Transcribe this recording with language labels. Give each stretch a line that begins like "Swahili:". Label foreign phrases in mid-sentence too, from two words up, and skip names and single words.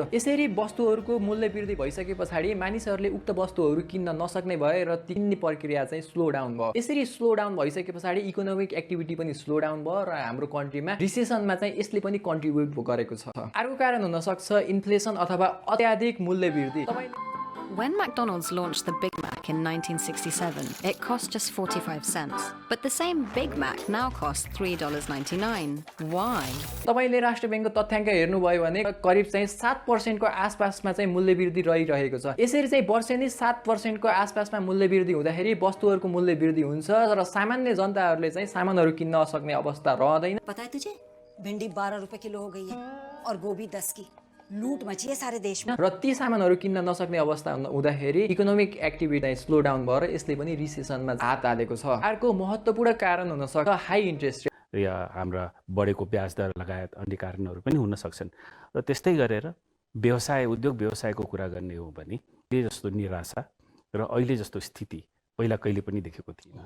Nepali: यसरी वस्तुहरूको मूल्य वृद्धि भइसके पछाडि मानिसहरूले उक्त वस्तुहरू किन्न नसक्ने भए र किन्ने प्रक्रिया चाहिँ
English: slow down
Nepali: भयो। यसरी
English: slow down
Nepali: भइसके पछाडि
English: economic activity
Nepali: पनि
English: slow down
Nepali: भयो र हाम्रो कन्ट्रीमा रिसेसनमा चाहिँ यसले पनि कन्ट्रिब्युट गरेको छ। अर्को कारण हुन सक्छ इन्फ्लेसन अथवा अत्याधिक मूल्य वृद्धि।
English: When McDonald's launched the Big Mac in 1967, it cost just 45 cents. But the same Big Mac now costs $3.99. Why?
Nepali: तपाईले राष्ट्र बैंकको तथ्याङ्क हेर्नुभयो भने करिब चाहिँ 7% को आसपासमा चाहिँ मूल्य वृद्धि रहिरहेको छ। यसरी चाहिँ वर्षेनी 7% को आसपासमा मूल्य वृद्धि हुँदाखेरि वस्तुहरूको मूल्य वृद्धि हुन्छ र सामान्य जनताहरूले चाहिँ सामानहरू किन्न सक्ने अवस्था रहँदैन।
Hindi: पता है तुझे, भिंडी 12 रुपए किलो हो गई है और गोभी 10 की। लूट मची है सारे देश में।
Nepali: र ती सामानहरू किन्न नसक्ने अवस्था हुँदाखेरि
English: economic activity slow down
Nepali: भएर यसले पनि रिसेसनमा हात हालेको छ। अर्को महत्त्वपूर्ण कारण हुन सक्छ
English: high interest rate
Nepali: या हाम्रा बढेको ब्याज दर लगायत अन्य कारणहरू पनि हुन सक्छन्। र त्यस्तै गरेर व्यवसाय उद्योग व्यवसायको कुरा गर्ने हो भने अहिले जस्तो निराशा र अहिले जस्तो स्थिति पहिला कहिले पनि देखेको थिइनँ।